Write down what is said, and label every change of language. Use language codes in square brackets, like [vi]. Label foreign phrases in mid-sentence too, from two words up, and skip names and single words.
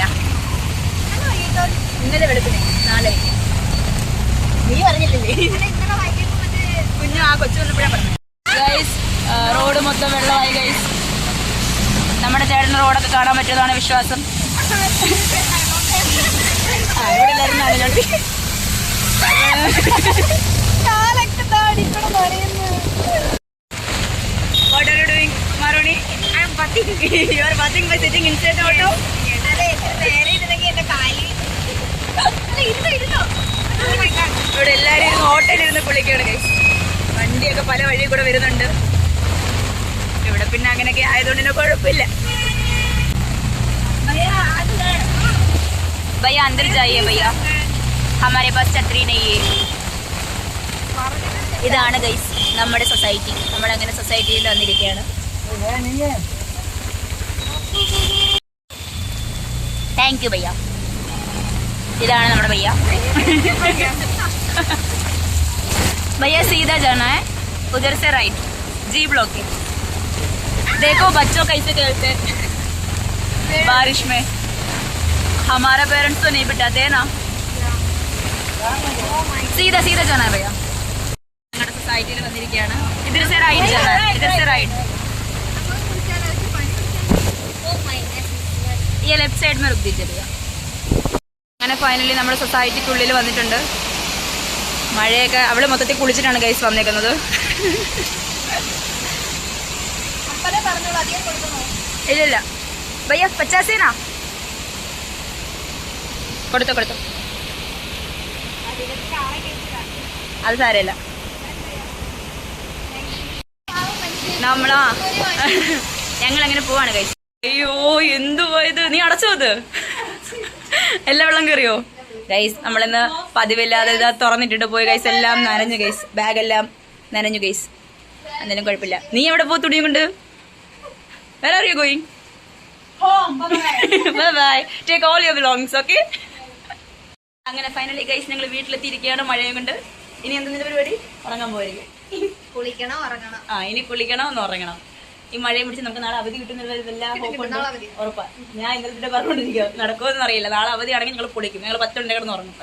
[ml] ഇന്നലെ വെളുപ്പിന് 4 നീ അറിഞ്ഞില്ലേ? കുഞ്ഞു ആ കൊച്ചു വന്നപ്പോഴാണ് പറഞ്ഞു. ഗൈസ്, റോഡ് മൊത്തം വെള്ളമായി ഗൈസ്. നമ്മുടെ ചേട്ടന് റോഡൊക്കെ കാണാൻ പറ്റുന്നതാണ് വിശ്വാസം. ഇവിടെ എല്ലാവരും നനഞ്ഞോണ്ട് [en] What are you doing, Maroni? I am bathing. You are bathing by sitting inside the auto? [ml] ഇവിടെ എല്ലാവരും ഓട്ടോയിലിരുന്ന് കുളിക്കുകയാണ് ഗൈസ്. വണ്ടിയൊക്കെ പല വഴി കൂടെ വരുന്നുണ്ട്. ഇവിടെ പിന്നെ അങ്ങനെയൊക്കെ ആയതുകൊണ്ട് തന്നെ കുഴപ്പമില്ല. [hi] भैया अंदर जाइए भैया, हमारे पास छतरी नहीं है. [ml] ഇതാണ് ഗൈസ് നമ്മുടെ സൊസൈറ്റി. നമ്മളങ്ങനെ സൊസൈറ്റിയിൽ വന്നിരിക്കുകയാണ്. [en] thank you bhaiya. [ml] ഇതാണ് നമ്മുടെ ഭയ്യ. [hi] भैया सीधा जाना है, उधर से राइट, जी ब्लॉक है. देखो बच्चों कैसे खेलते हैं बारिश में. हमारा पेरेंट्स तो नहीं बिठाते हैं ना. सीधा सीधा जाना है भैया. [ml] ഞങ്ങളുടെ സൊസൈറ്റിയിൽ വന്നിരിക്കുകയാണ്. [hi] इधर से राइट जाना है, इधर से राइट. ये [en] left side [hi] में रुक दीजिए भैया. [ml] അങ്ങനെ ഫൈനലി നമ്മുടെ സൊസൈറ്റിക്കുള്ളിൽ വന്നിട്ടുണ്ട്. മഴയൊക്കെ അവിടെ മൊത്തത്തിൽ കുളിച്ചിട്ടാണ് ഗൈസ് വന്നേക്കുന്നത്. ഇല്ലില്ല ഭയ്യ 50 കൊടുത്തോ കൊടുത്തോ, അത് സാരമില്ല. നമ്മളാ ഞങ്ങൾ അങ്ങനെ പോവാണ് ഗൈസ്. അയ്യോ എന്തു പോയത്, നീ അടച്ചോ അത്? എല്ലാ വെള്ളം കയറിയോ ഗൈസ്? നമ്മളിന്ന് പതിവില്ലാതെ ഇതാ തുറന്നിട്ടിട്ട് പോയി ഗൈസ്. എല്ലാം നനഞ്ഞു ഗൈസ്, ബാഗെല്ലാം നനഞ്ഞു ഗൈസ്. എന്നാലും കുഴപ്പമില്ല. നീ എവിടെ പോ തുണിയും കൊണ്ട്? [en] Where are you going? Home. Bye bye. Take all your belongings, okay? [ml] അങ്ങനെ ഫൈനലി ഗൈസ് ഞങ്ങൾ വീട്ടിലെത്തിയിരിക്കുകയാണ് മഴയും കൊണ്ട്. ഇനി എന്തെങ്കിലും പരിപാടി? ഉറങ്ങാൻ പോയിരിക്കും. കുളിക്കണം, ഉറങ്ങണം. ഇനി കുളിക്കണം, ഒന്ന് ഉറങ്ങണം. ഈ മഴയും പിടിച്ച് നമുക്ക് നാളെ അവധി കിട്ടുന്നതെല്ലാം ഉറപ്പാണ്. ഞാൻ ഇന്നലെ പറഞ്ഞുകൊണ്ടിരിക്കുക, നടക്കുമെന്ന് അറിയില്ല. നാളെ അവധി ആണെങ്കിൽ ഞങ്ങൾ കുളിക്കും. ഞങ്ങൾ 10 മണി കിടന്ന് ഉറങ്ങും.